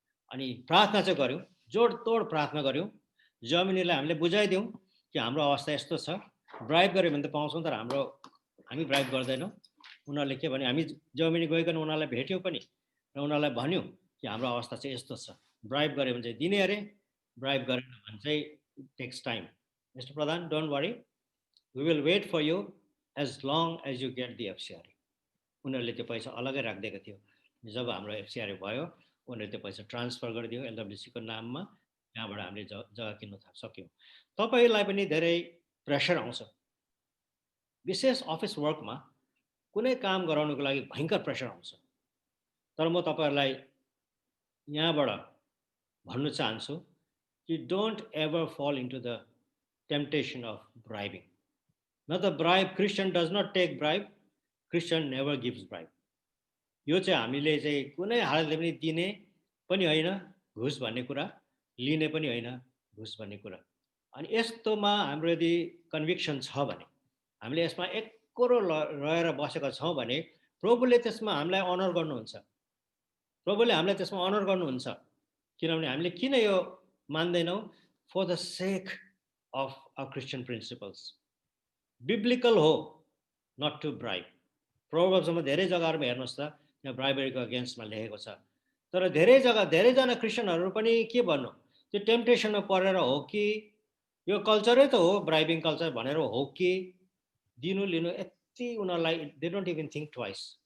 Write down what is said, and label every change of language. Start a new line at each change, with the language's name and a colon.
Nepali: अनि प्रार्थना चाहिँ गऱ्यौँ, जोडतोड प्रार्थना गऱ्यौँ, जर्मनीलाई हामीले बुझाइदिउँ कि हाम्रो अवस्था यस्तो छ, ब्राइब गऱ्यो भने त पाउँछौँ, तर हामी ब्राइब गर्दैनौँ। उनीहरूले के भन्यो, हामी जर्मनी गइकन उनीहरूलाई भेट्यौँ पनि र उनीहरूलाई भन्यौँ कि हाम्रो अवस्था चाहिँ यस्तो छ, ब्राइब गऱ्यो भने चाहिँ दिने अरे, ब्राइब गरेन भने चाहिँ takes time.
English: Mister Pradhan, don't worry, we will wait for you as long as you get the FCRA.
Nepali: उनीहरूले त्यो पैसा अलग्गै राखिदिएको थियो। जब हाम्रो एफसिआरए भयो, उनीहरूले त्यो पैसा ट्रान्सफर गरिदियो एलडब्ल्युसीको नाममा, त्यहाँबाट हामीले जग्गा किन्न सक्यौँ। तपाईँलाई पनि धेरै प्रेसर आउँछ, विशेष अफिस वर्कमा कुनै काम गराउनुको लागि भयङ्कर प्रेसर आउँछ। तर म तपाईँहरूलाई यहाँबाट भन्नु चाहन्छु कि
English: Don't ever fall into the temptation of bribing.
Nepali: न त
English: Bribe, Christian does not take bribe, Christian never gives bribe.
Nepali: यो चाहिँ हामीले चाहिँ कुनै हालतले पनि दिने पनि होइन घुस भन्ने कुरा, लिने पनि होइन घुस भन्ने कुरा। अनि यस्तोमा हाम्रो यदि कन्भिक्सन छ भने, हामीले यसमा एकरो रहेर बसेका छौँ भने प्रभुले त्यसमा हामीलाई अनर गर्नुहुन्छ, प्रभुले हामीलाई त्यसमा अनर गर्नुहुन्छ। किनभने हामीले किन यो मान्दैनौँ?
English: For the sake of a Christian principles. Biblical हो not to bribe.
Nepali: प्रोभर्ब्समा धेरै जग्गाहरूमा हेर्नुहोस् त, यहाँ ब्राइबरीको अगेन्स्टमा लेखेको छ। तर धेरैजना क्रिस्चियनहरू पनि के भन्नु, त्यो टेम्पटेसनमा परेर हो कि यो कल्चरै त हो ब्राइबिङ कल्चर भनेर हो कि दिनु लिनु यति उनीहरूलाई
English: They don't even think twice.